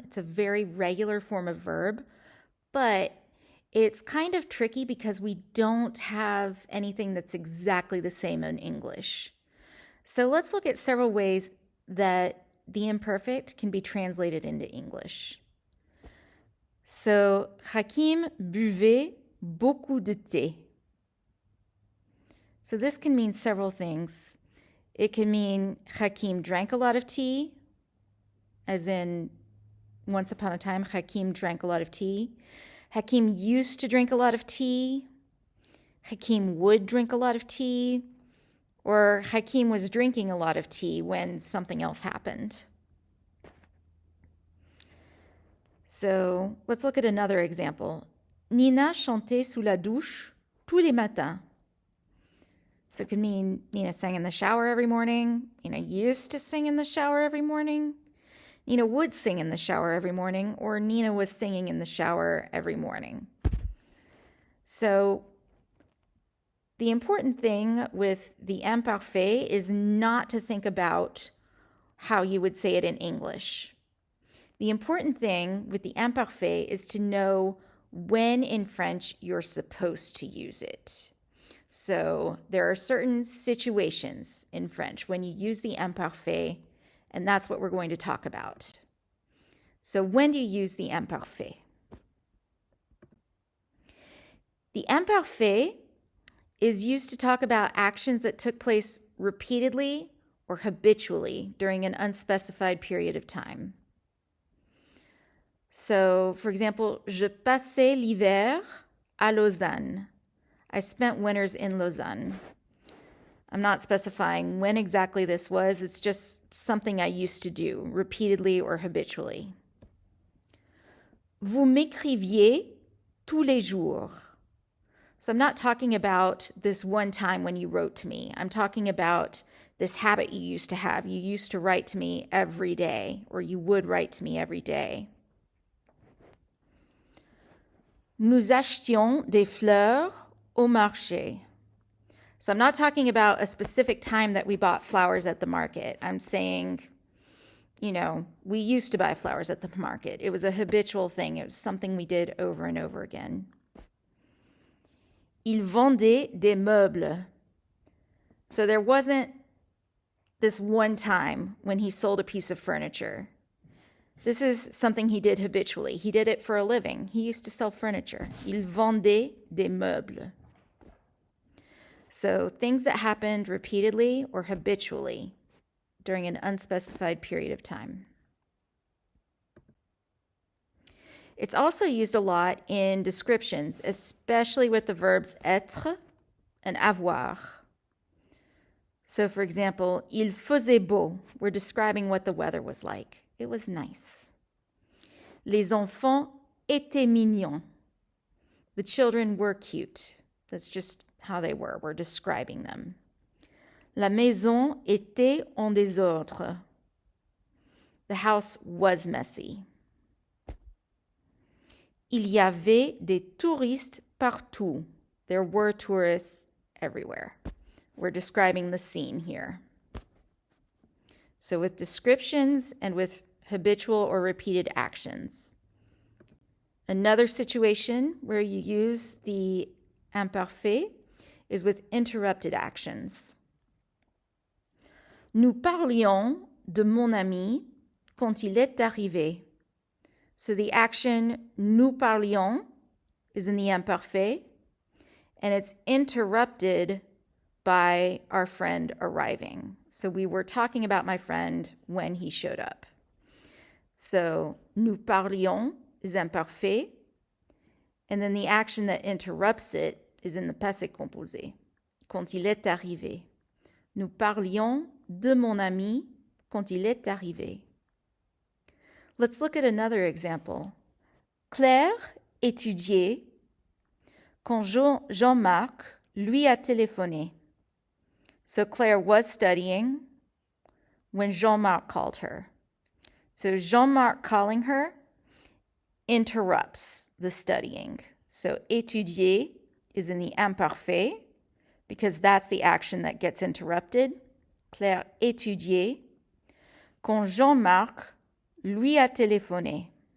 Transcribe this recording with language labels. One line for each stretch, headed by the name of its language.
English: It's a very regular form of verb, but it's kind of tricky because we don't have anything that's exactly the same in English. So let's look at several ways that the imperfect can be translated into English.
French: So, Hakim buvait beaucoup de thé.
English: So this can mean several things. It can mean Hakim drank a lot of tea, as in once upon a time, Hakim drank a lot of tea. Hakim used to drink a lot of tea. Hakim would drink a lot of tea. Or Hakim was drinking a lot of tea when something else happened. So let's look at another example.
French: Nina chantait sous la douche tous les matins.
English: So it could mean Nina sang in the shower every morning. Nina used to sing in the shower every morning. Nina would sing in the shower every morning, or Nina was singing in the shower every morning. So the important thing with the imparfait is not to think about how you would say it in English. The important thing with the imparfait is to know when in French you're supposed to use it. So there are certain situations in French when you use the imparfait, and that's what we're going to talk about. So when do you use the imparfait? The imparfait is used to talk about actions that took place repeatedly or habitually during an unspecified period of time. So, for example,
French: je passais l'hiver à Lausanne.
English: I spent winters in Lausanne. I'm not specifying when exactly this was. It's just something I used to do repeatedly or habitually.
French: Vous m'écriviez tous les jours.
English: So I'm not talking about this one time when you wrote to me. I'm talking about this habit you used to have. You used to write to me every day, or you would write to me every day.
French: Nous achetions des fleurs au marché.
English: So I'm not talking about a specific time that we bought flowers at the market. I'm saying, we used to buy flowers at the market. It was a habitual thing. It was something we did over and over again.
French: Il vendait des meubles.
English: So there wasn't this one time when he sold a piece of furniture. This is something he did habitually. He did it for a living. He used to sell furniture.
French: Il vendait des meubles.
English: So things that happened repeatedly or habitually during an unspecified period of time. It's also used a lot in descriptions, especially with the verbs être and avoir. So for example,
French: il faisait beau.
English: We're describing what the weather was like. It was nice.
French: Les enfants étaient mignons.
English: The children were cute. That's just how they were. We're describing them.
French: La maison était en désordre.
English: The house was messy.
French: Il y avait des touristes partout.
English: There were tourists everywhere. We're describing the scene here. So with descriptions and with habitual or repeated actions. Another situation where you use the imparfait is with interrupted actions.
French: Nous parlions de mon ami quand il est arrivé.
English: So the action
French: nous parlions
English: is in the imparfait, and it's interrupted by our friend arriving. So we were talking about my friend when he showed up. So
French: nous parlions
English: is imparfait, And then the action that interrupts it is in the passé composé.
French: Quand il est arrivé. Nous parlions de mon ami quand il est arrivé.
English: Let's look at another example.
French: Claire étudiait quand Jean-Marc lui a téléphoné.
English: So Claire was studying when Jean-Marc called her. So Jean-Marc calling her interrupts the studying. So étudier is in the imparfait because that's the action that gets interrupted.
French: Claire étudiait quand Jean-Marc lui a téléphoné.